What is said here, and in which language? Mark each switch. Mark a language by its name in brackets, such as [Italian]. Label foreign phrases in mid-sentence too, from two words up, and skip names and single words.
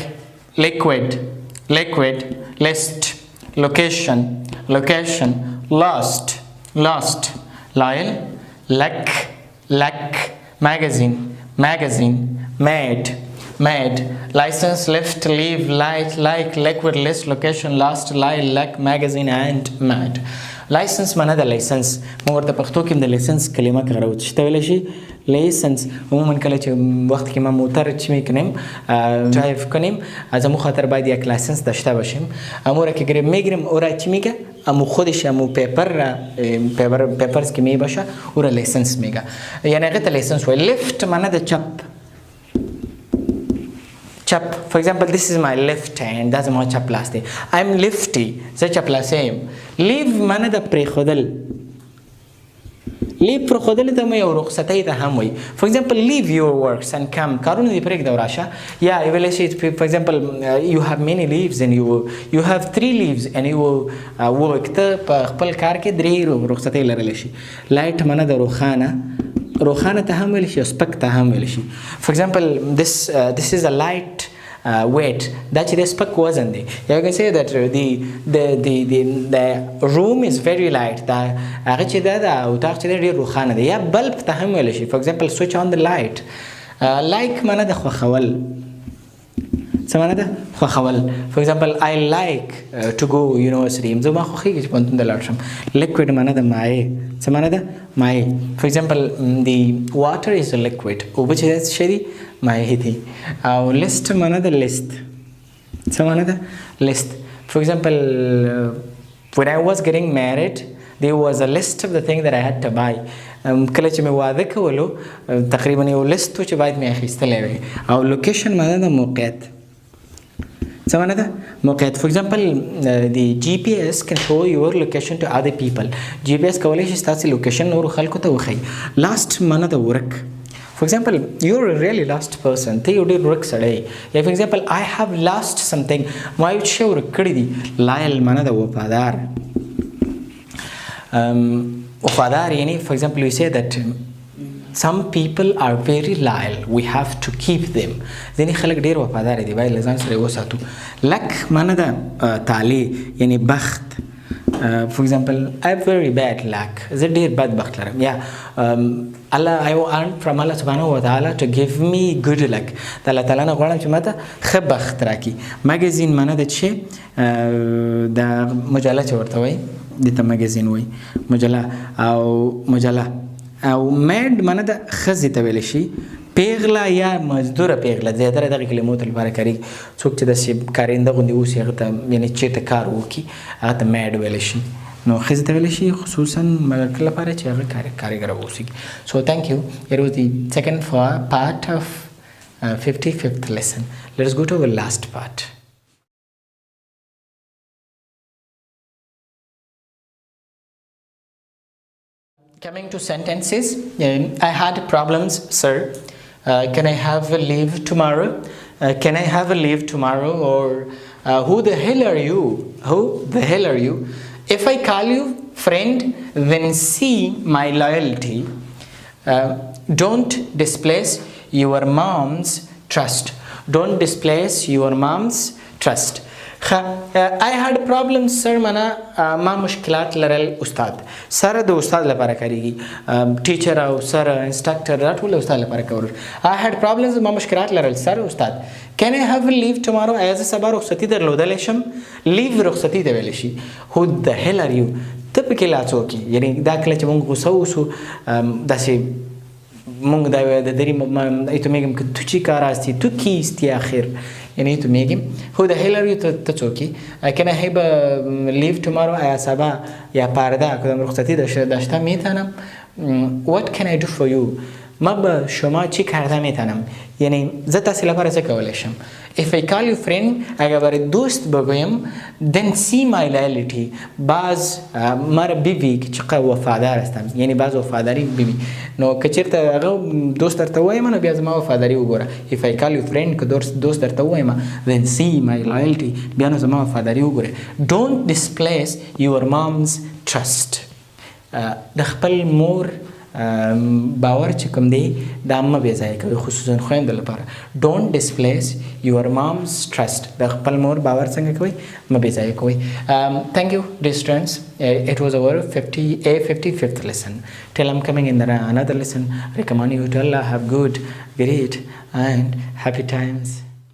[English] liquid, list, location, lost, loyal, luck, magazine, mad, license, lift, leave, light, like, liquid, list, location, lost, lie, luck, magazine and mad. [Persian] license [Pashto] معنا د لایسنس موږ ورته پښتو کې د لایسنس کلمه کارو چې ته ویلی شي لایسنس عموما کله چې وقت کې [Persian] ما موتر چی میکنیم درایو کنیم از امو خاطر باید یک لایسنس داشته باشیم امو را که میگیریم او را چی میگه امو خودش امو پیپرز که می باشه او را لایسنس میگه [Pashto] یعنی هغه ته لایسنس وایي لیفت معنا د چپ [English] for example this is my left hand [Pashto] دا زما چپ لاس دی [English] I'm lefty [Pashto] زه چپ لاسه یم leave معنا د پرېښودل leave پرېښودل ته یو رخصتۍ ته هم وایي [English] for example leave your works and come [Pashto] کارونه دې پرېږده او راشه یا ویلی شي [English] for example you have many leaves and you have 3 leaves and you work [Pashto] ته په خپل کار کې 3 رخصتۍ لرلی شي light معنا د روخانه ته هم ویل شي سپک ته هم ویل شي [English] for example this is a light weight [Pashto] دا چې د سپک وزن دی [English] you can say that the room is very light [Pashto] دا هغه چې دا اتاق چې ډېر روښانه دی یا بلب ته هم ویل شي [English] for example switch on the light [Pashto] like معنا د خوښول څه معنا ده خوښول [English] for example I like to go university [Pashto] زما خوښېږي چې پوهنتون ته لاړ شم liquid معنا د مایع څه معنا ده مایع [English] for example the water is a liquid [Pashto] اوبه چې څه دي مایع دي او [English] list [Pashto] معنا د [English] list [Pashto] څه معنا ده [English] list for example when I was getting married there was a list of the thing that I had to buy [Pashto] کله چې مې واده کولو تقریبا یو list و چې باید مې اخیستلی وی او location معنا د موقعیت څه معنا ده موقعیت [English] for example the GPS can show your location to other people [Pashto] GPS کولی شي ستاسې لوکیشن نورو خلکو ته وښیي last معنا د ورک [English] for example you're a really lost person [Pashto] ته یو ډېر ورک سړی یا [English] for example I have lost something [Pashto] ما یو شی ورک کړی دی loyal معنا د وفادار وفادار یعنی [English] for example we say that some people are very loyal we have to keep them [Pashto] ځینې خلک ډېر وفادار دي باید له ځان سره یې وساتو لک معنا د تالی یعنی بخت [English] for example I have very bad luck [Pashto] زه ډېر بد بخت لرم یا [English] Allah I want from Allah [Arabic] سبحانه وتعالى [English] to give me good luck [Pashto] د الله تعالی نه غواړم چې ماته ښه بخت راکړي magazine معنا د څه د مجله چې ورته وایي دې ته magazine وایي مجله او مېډ معنا د ښځې ته ویلی شي پیغله یا مزدوره پیغله زیاتره دغه کلمو ته لپاره کارېږي څوک چې داسې کارنده غوندې اوسي هغه ته یعنې چېرته کار وکړي هغه ته مېډ ویلی شي نو ښځې ته ویلی شي خصوصا ملکه لپاره چې هغه کارګره واوسېږي [English] so thank you it was the second part of 55th lesson let's go to our last part coming to sentences I had problems sir can I have a leave tomorrow can I have a leave tomorrow or who the hell are you if I call you friend then see my loyalty don't displace your mom's trust I had problems sir [Pashto] معنا ما مشکلات لرل استاد سر د استاد لپاره کاریږي ټیچر او سر انسټرکټر دا ټول استاد لپاره کاروي [English] I had problems [Pashto] ما مشکلات لرل سر [English] استاد can I have a leave tomorrow [Pashto] زه سبا رخصتي درلودلی شم [English] leave [Pashto] رخصتي ته ویلی شي [English] who the hell are you ته [Pashto] پکې لا څوک یې یعنې دا کله چې موږ غوسه اوسو داسې موږ دا د درې [Persian] ایتو میگم که تو چی کار هستی تو کیستی آخر یعنی تو میگیم [English] who the hell are you [Pashto] ته څوک یې [English] can I have a leave tomorrow [Persian] آیا سبا یا پرده کدام رخصتی داشته میتونم [English] what can I do for you [Persian] ما به شما چی کرده میتونم، [Pashto] یعنی زه تاسې لپاره څه کولی شم. [English] If I call you friend [Persian] اگر برای دوست بگویم [English] then see my loyalty. [Persian] باز مرا ببینی که چقدر وفادار هستم، یعنی باز وفاداری ببینی. [Pashto] نو که چیرته هغه دوست درته وایم نو بیا زما وفاداری وګوره. [English] If I call you friend [Pashto] که دوست درته وایم [English] then see my loyalty. [Pashto] بیا نو زما وفاداری وګوره. [English] Don't displace your mom's trust. [Pashto] د خپل مور باور چې کوم دی دا مه بې ځایه کوي، خصوصا خویندو لپاره. [English] Don't displace your mom's trust. [Pashto] د خپل مور باور څنګه کوي؟ مه بې ځایه کوي. [English] Thank you dear students. It was our A-55th lesson. Till I'm coming in another lesson, recommend you to Allah have good, great and happy times.